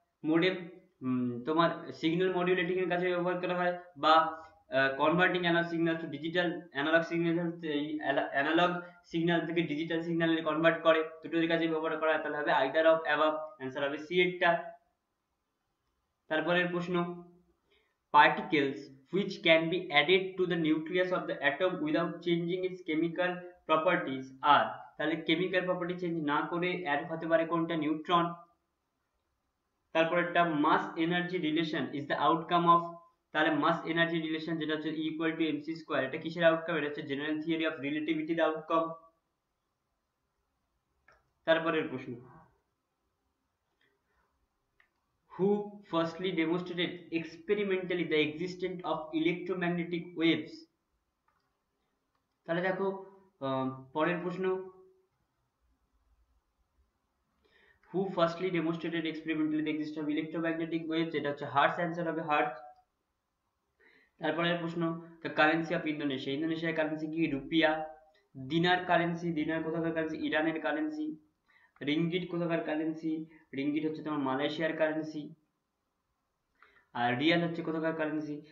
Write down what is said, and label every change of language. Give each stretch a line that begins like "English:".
Bangla: Modem তোমার signal মডিউলেটিং এর কাজে ব্যবহার করা হয়, বা converting analog signal two digital, analog signal থেকে ডিজিটাল সিগন্যালে কনভার্ট করে, দুটোর কাজে ব্যবহার করা হয়, তাহলে হবে
English: either of above,
Bangla: অ্যান্সার হবে সি এরটা।
English: তারপরের প্রশ্ন, particles which can be added to the nucleus of the atom without changing its chemical properties are,
Bangla: তাহলে কেমিক্যাল প্রপার্টি চেঞ্জ না করে অ্যাড হতে পারে কোনটা? নিউট্রন। তারপরেরটা,
English: mass energy relation is the outcome of,
Bangla: তাহলে মাস এনার্জি রিলেশন যেটা হচ্ছে ইকুয়াল টু এমসি স্কয়ার, এটা কিসের আউটকাম? এটা হচ্ছে জেনারেল থিওরি অফ রিলেটিভিটির আউটকাম। তারপরের প্রশ্ন,
English: Who firstly demonstrated experimentally the existence of electromagnetic waves?
Bangla: তাহলে দেখো পরের প্রশ্ন,
English: who firstly demonstrated experimentally the existence of electromagnetic waves?
Bangla: এটা হচ্ছে হার্টস, অ্যান্সার হবে হার্টস। তারপরের প্রশ্ন,
English: the currency of Indonesia,
Bangla: ইন্দোনেশিয়ার কারেন্সি কি? রুপিয়া। দিনার কারেন্সি, দিনার কোথাকার কারেন্সি? ইরানের কারেন্সি। রিঙ্গিট কোথাকার কারেন্সি? রিঙ্গিট হচ্ছে তোমার মালয়েশিয়ার কারেন্সি। আর রিয়াল হচ্ছে কোথাকার কারেন্সি?